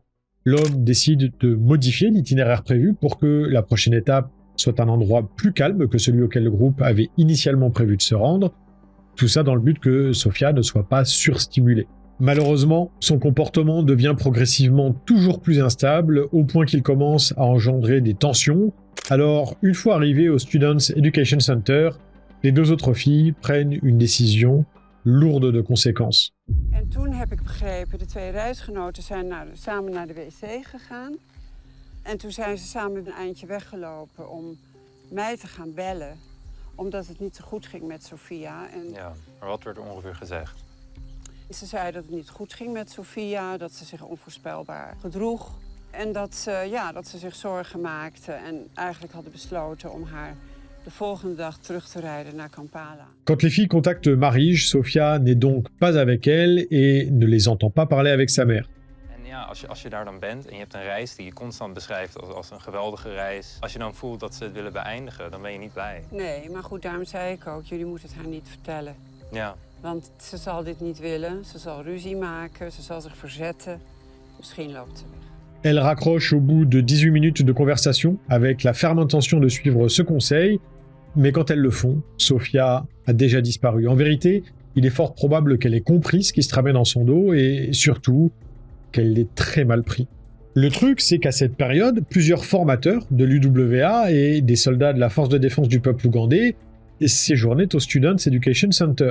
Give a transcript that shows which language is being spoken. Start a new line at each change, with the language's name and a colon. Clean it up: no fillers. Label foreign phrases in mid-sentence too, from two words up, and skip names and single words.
French: L'homme décide de modifier l'itinéraire prévu pour que la prochaine étape soit un endroit plus calme que celui auquel le groupe avait initialement prévu de se rendre, tout ça dans le but que Sofia ne soit pas surstimulée. Malheureusement, son comportement devient progressivement toujours plus instable, au point qu'il commence à engendrer des tensions. Alors, une fois arrivés au Students Education Center, les deux autres filles prennent une décision lourde de conséquences.
Dutch: En toen heb ik begrepen, de twee reisgenoten zijn samen naar de wc gegaan. En toen zijn ze samen een eindje weggelopen om mij te gaan bellen. Omdat het niet zo goed ging met Sofia. En Ja, maar wat werd er ongeveer gezegd? ze zei dat het niet goed ging met Sofia, dat ze zich onvoorspelbaar gedroeg. En dat ze zich zorgen maakte en eigenlijk hadden besloten om haar de volgende dag terug te rijden naar Kampala.
French: Quand les filles contactent Marije, Sofia n'est donc pas avec elles et ne les entend pas parler avec sa mère.
Dutch: En ja, als je daar dan bent en je hebt een reis die je constant beschrijft als een geweldige reis. Als je dan voelt dat ze het willen beëindigen, dan ben je niet blij. Nee, maar goed, daarom zei ik ook, jullie moeten het haar niet vertellen. Ja. Want ze zal dit niet willen, ze zal ruzie maken, ze zal zich verzetten. Misschien loopt ze weg.
French: Elle raccroche au bout de 18 minutes de conversation avec la ferme intention de suivre ce conseil, mais quand elles le font, Sofia a déjà disparu. En vérité, il est fort probable qu'elle ait compris ce qui se tramait dans son dos et surtout qu'elle l'ait très mal pris. Le truc, c'est qu'à cette période, plusieurs formateurs de l'UWA et des soldats de la Force de défense du peuple ougandais séjournaient au Students Education Center.